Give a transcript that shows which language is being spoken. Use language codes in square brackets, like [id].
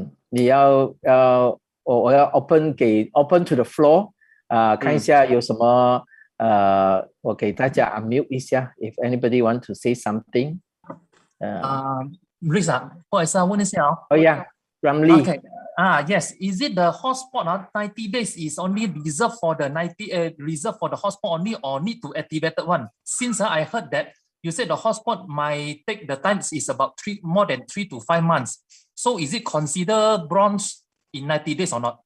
[zh] 你要我要 [en] open to the floor。 [zh] 看一下有什么我给大家 unmute 一下 [en] if anybody want to say something。 [zh] Risa， 不好意思啊，问一下哦。 [en] Ramli. Okay. Yes. Is it the hotspot 90 days is only reserved for the reserved for the hotspot only, or need to activate one? Since I heard that you said the hotspot might take the time is about more than 3 to 5 months. So is it considered bronze in 90 days or not?